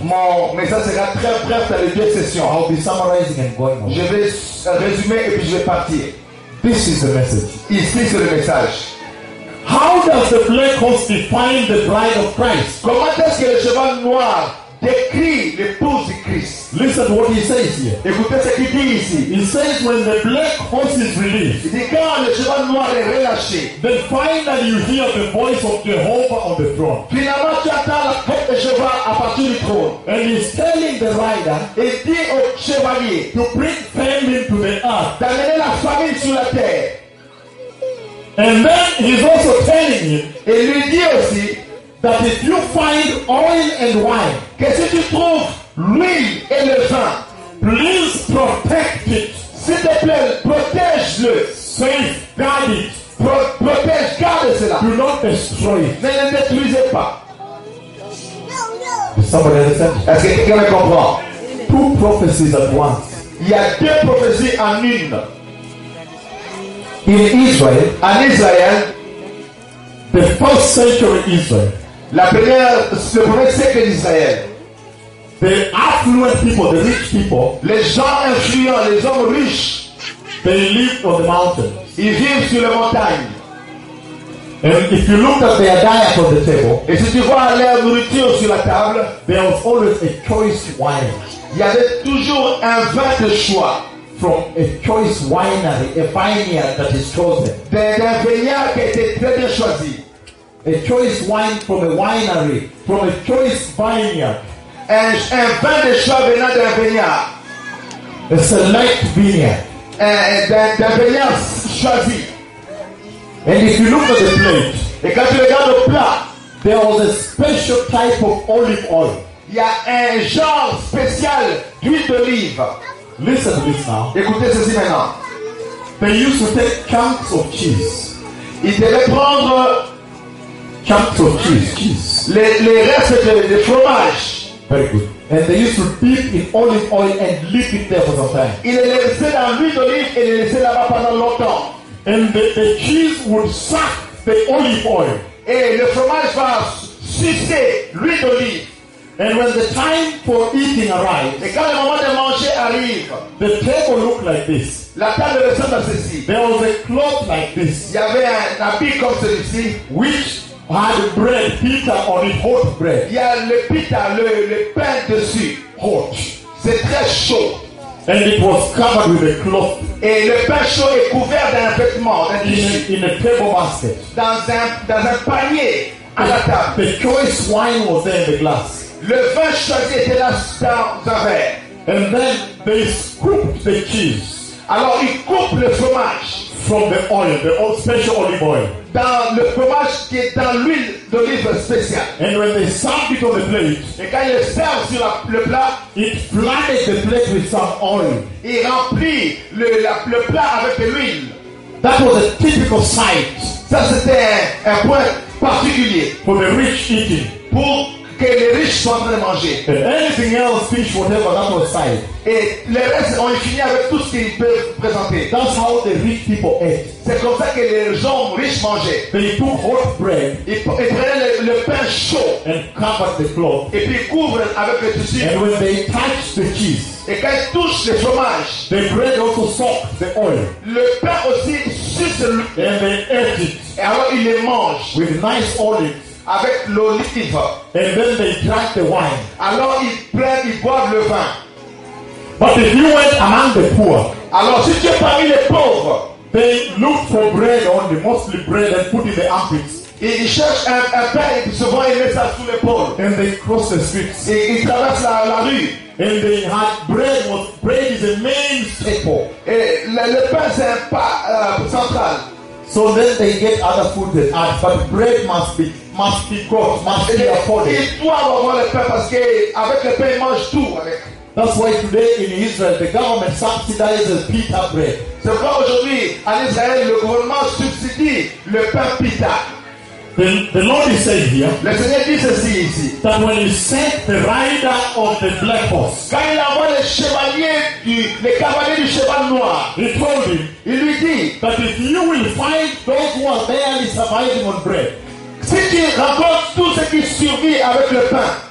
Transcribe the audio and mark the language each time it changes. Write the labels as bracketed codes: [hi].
[fr] Mon message sera très bref dans les deux sessions. [en] I'll be summarizing and going on. [fr] Je vais résumer et puis je vais partir. [en] This is the message. [fr] Ici c'est le message. [en] How does the black horse define the bride of Christ? [fr] Comment est-ce que le cheval noir décrit l'épouse de Christ? [en] Listen to what he says here. [fr] Écoutez ce qu'il dit ici. [en] He says when the black horse is released. [fr] Il dit quand le cheval noir est relâché. [en] Then finally you hear the voice of Jehovah on the throne. [fr] Finalement tu entends la tête de cheval à partir du trône. [en] And he's telling the rider. [fr] Il dit au chevalier. [en] To bring family to the earth. [fr] D'amener la famille sur la terre. [en] And then he's also telling him, [fr] et lui dit aussi, [en] that if you find oil and wine, [fr] que si tu trouves l'huile et le vin, [en] please protect it. [fr] S'il te plaît, protège-le. [en] Safeguard it. [fr] Protège, garde cela. [en] Do not destroy it. [fr] Ne le détruisez pas. [en] Does somebody understand? [fr] Est-ce que quelqu'un me comprend? [en] Two prophecies at once. [fr] Il y a deux prophéties en une. [en] In Israel, [fr] en Israël, [en] the first century Israel, [fr] la première, le premier siècle d'Israël, [en] the affluent people, the rich people, [fr] les gens influents, les hommes riches, [en] they live on the mountain. [fr] Ils vivent sur les montagnes. [en] And if you look at their diet on the table, [fr] et si tu vois leur nourriture sur la table, [en] there was always a choice wine. [fr] Il y avait toujours un vin de choix. [en] From a choice winery, a vineyard that is chosen. [fr] D'un vignard qui était très bien choisi. [en] A choice wine from a winery, from a choice vineyard. [fr] Un vin de choix venant d'un vignard. [en] A select vineyard. [fr] D'un vignard choisi. [en] And if you look at the plate, [fr] et quand tu regardes le plat, [en] there was a special type of olive oil. [fr] Il y a un genre spécial d'huile d'olive. [en] Listen to this now. [fr] Écoutez ceci maintenant. [en] They used to take chunks of cheese. [fr] Ils devaient prendre [en] chunks of cheese. [fr] Les restes de fromage. [en] Very good. And they used to dip in olive oil and leave it there for some time. [fr] Ils les laissaient dans l'huile d'olive et les laissaient là-bas pendant longtemps. [en] And the cheese would suck the olive oil. [fr] Et le fromage va sucer l'huile d'olive. [en] And when the time for eating arrives, [fr] et quand le moment de manger arrive, [en] the table looked like this. [fr] La table ressemble à ceci. [en] There was a cloth like this. [fr] Il y avait un habit comme celui-ci, [en] which had bread, pita on it, hot bread. [fr] Il y a le pita, le pain dessus, [en] hot. [fr] C'est très chaud. [en] And it was covered with a cloth. [fr] Et le pain chaud est couvert d'un vêtement, d'un tissu. [en] In a table basket. [fr] Dans un panier à la table. [en] The choice wine was there in the glass. [fr] Le vin choisi était là dans un verre. [en] And then they scooped the cheese. [fr] Alors ils coupent le fromage. [en] From the oil, the old special olive oil. [fr] Dans le fromage qui est dans l'huile d'olive spéciale. [en] And when they served it on the plate. [fr] Et quand ils servent sur le plat. [en] It flooded the plate with some oil. [fr] Il remplit le plat avec de l'huile. [en] That was a typical sight. [fr] Ça c'était un point particulier. [en] For the rich eating. [fr] Pour que les riches sont en train de manger. [en] And anything else, fish, whatever, that was fine. [fr] Et le reste, on est fini avec tout ce qu'ils peuvent présenter. [en] That's how the rich people ate. [fr] C'est comme ça que les gens riches mangeaient. [en] But they took hot bread. [fr] Ils prenaient le pain chaud. [en] And covered the cloth. [fr] Et puis couvrent avec le tissu. [en] And when they touch the cheese. [fr] Et quand ils touchent le fromage. [en] The bread also soak the oil. [fr] Le pain aussi suce le. [en] And they ate it. [fr] Et alors ils les mangent. [en] With nice olives. [fr] avec l'olive. [en] And then they drank the wine. [fr] Alors ils prennent, ils boivent le vin. [en] But if you went among the poor, [fr] alors si tu es parmi les pauvres, [en] they look for bread only, mostly bread, and put in the armpits. [fr] Et ils cherchent un pain et souvent ils mettent ça sous l'épaule. [en] And they cross the streets. [fr] Et ils traversent la rue. [en] And they had bread. What bread is a main staple. [fr] Et le pain c'est un pas central. [en] So then they get other food they add, but bread must be cooked, must be afforded. [fr] Ils doivent avoir le pain parce qu'avec le pain ils mangent tout. [en] That's why today in Israel the government subsidizes pita bread. [fr] C'est pourquoi aujourd'hui en Israël le gouvernement subsidie le pain pita. [en] The Lord is saying here, [fr] le Seigneur dit ceci ici, [en] that when he sent the rider of the black horse, [fr] quand il a vu le cavalier du cheval noir, [en] he told him, [fr] il lui dit, [en] that if you will find those who are barely surviving on bread, [fr] si tu rencontres tout ce qui survit avec le pain,